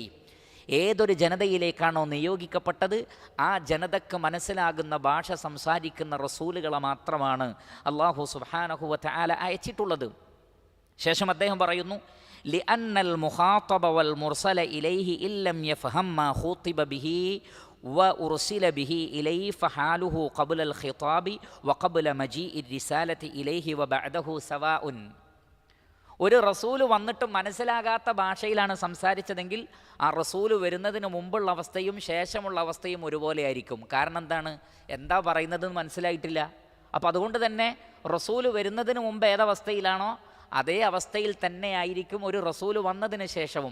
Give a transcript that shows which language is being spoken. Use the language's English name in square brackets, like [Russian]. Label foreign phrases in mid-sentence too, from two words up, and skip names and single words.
[Malayalam] ഏതൊരു ജനതയിലേക്കാണോ നിയോഗിക്കപ്പെട്ടത് ആ ജനതക്ക് മനസ്സിലാകുന്ന ഭാഷ സംസാരിക്കുന്ന റസൂലുകളെ മാത്രമാണ് അല്ലാഹു [Arabic] سبحانه وتعالى [Malayalam] അയച്ചിട്ടുള്ളത്. ശേഷം അദ്ദേഹം പറയുന്നു, [Arabic] لأن المخاطب والمرسل إليه إن لم يفهم ما خوطب به وأرسل به إليه فحاله قبل الخطاب وقبل مجيء الرسالة إليه وبعده سواء. [Malayalam] ഒരു റസൂല് വന്നിട്ട് മനസ്സിലാകാത്ത ഭാഷയിലാണ് സംസാരിച്ചതെങ്കിൽ ആ റസൂല് വരുന്നതിന് മുമ്പുള്ള അവസ്ഥയും ശേഷമുള്ള അവസ്ഥയും ഒരുപോലെ ആയിരിക്കും. കാരണം എന്താണ്? എന്താ പറയുന്നതെന്ന് മനസ്സിലായിട്ടില്ല. അപ്പോൾ അതുകൊണ്ട് തന്നെ റസൂല് വരുന്നതിന് മുമ്പ് ഏതവസ്ഥയിലാണോ അതേ അവസ്ഥയിൽ തന്നെ ആയിരിക്കും ഒരു റസൂല് വന്നതിന് ശേഷവും.